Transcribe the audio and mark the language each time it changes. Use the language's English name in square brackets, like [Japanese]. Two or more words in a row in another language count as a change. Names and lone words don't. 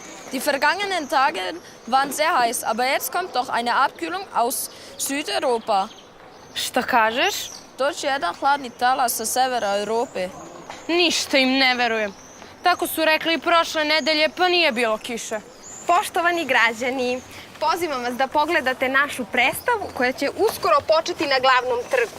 [German] Die vergangenen Tage waren sehr heiß, aber jetzt kommt doch eine Abkühlung aus Südeuropa. [Serbian] Šta kažeš? Doći je jedan hladni talas sa severa Europe. Ništa im ne verujem. Tako su rekli i prošle nedelje, pa nije bilo kiše. Poštovani građani, pozivam vas da pogledate našu predstavu koja će uskoro početi na glavnom trgu.